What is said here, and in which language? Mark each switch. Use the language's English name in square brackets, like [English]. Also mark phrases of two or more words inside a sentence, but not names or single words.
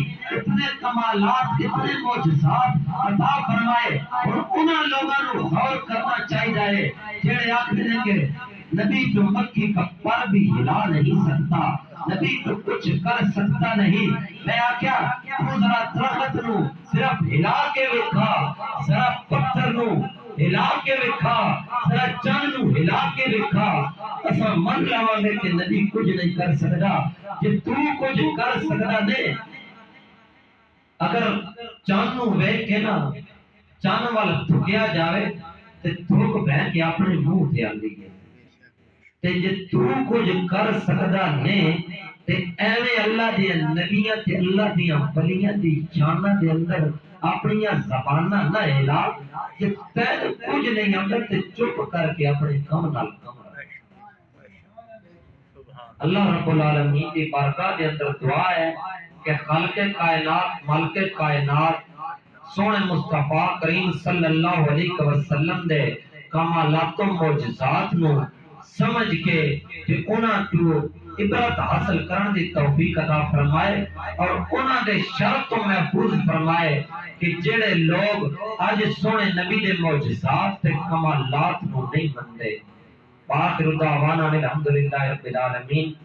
[Urdu] اتنے کمالات، اتنے معجزات عطا فرمائے، اور انہاں لوگوں کو غور کرنا چاہیے [Punjabi] جڑے آکھدے [Urdu] ہیں کہ نبی تو مکھی کا پر بھی ہلا نہیں سکتا، نبی تو کچھ کر سکتا نہیں۔ [Punjabi] میں آکھیا تو ذرا درخت نو صرف ہلا کے وکھا، ذرا پتھر نو ہلا کے وکھا، ذرا چند نو ہلا کے وکھا، اسا من لواں گے کہ نبی کچھ نہیں کر سکتا۔ کہ تو کچھ کر سکتا نہیں، اگر چند نو ویکھ کے نا چند وال تھکیا جاوے تے تھک بہ کے اپنے منہ تے آندی ہے۔ تے جے تو کچھ کر سکدا نے تے ایویں اللہ دے نبیاں تے اللہ دیاں ولیاں دی شاناں دے اندر اپنی زباناں نہ ہلا کہ تین کچھ نہیں آندا تے چپ کر کے اپنے کم نال کم رکھ۔ اللہ رب العالمین دی بارگاہ دے اندر دعا ہے کہ خالق کائنات مالک کائنات سونے مصطفیٰ کریم [Arabic] صلی اللہ علیہ وسلم [Punjabi] دے کمالات و معجزات نو سمجھ کے کہ انہاں تو عبرت حاصل کرن دی توفیق عطا فرمائے اور انہاں دے شر تو محفوظ فرمائے کہ جڑے لوگ اج سونے نبی دے معجزات تے کمالات نو نہیں مندے۔ [Arabic] باخر دعوانا الحمدللہ رب العالمین۔